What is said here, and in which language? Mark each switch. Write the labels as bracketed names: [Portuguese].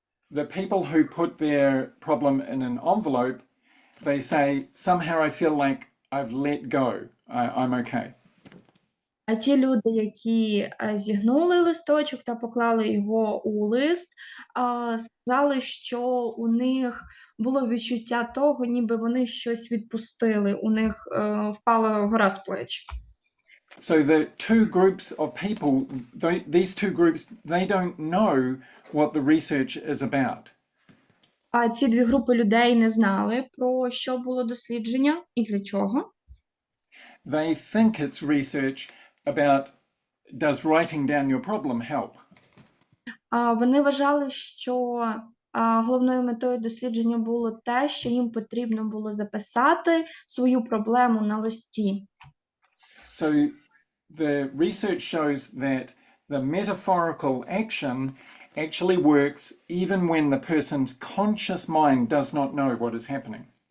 [English] The people who put their problem in an envelope, they say, somehow I feel like I've let go. I'm okay. [Ukrainian] А ті люди, які зігнули листочок та поклали його у лист, сказали, що у них було відчуття того, ніби вони щось відпустили, у них впала гора з плеч. [English] So the two groups of people, these two groups, they don't know what the research is about. [Ukrainian] А ці дві групи людей не знали, про що було дослідження і для чого. [English] They think it's research about, does writing down your problem help? [Ukrainian] Вони вважали, що головною метою дослідження було те, що їм потрібно було записати свою проблему на листі. [English] So the research shows that the metaphorical action actually works even when the person's conscious mind does not know what is happening.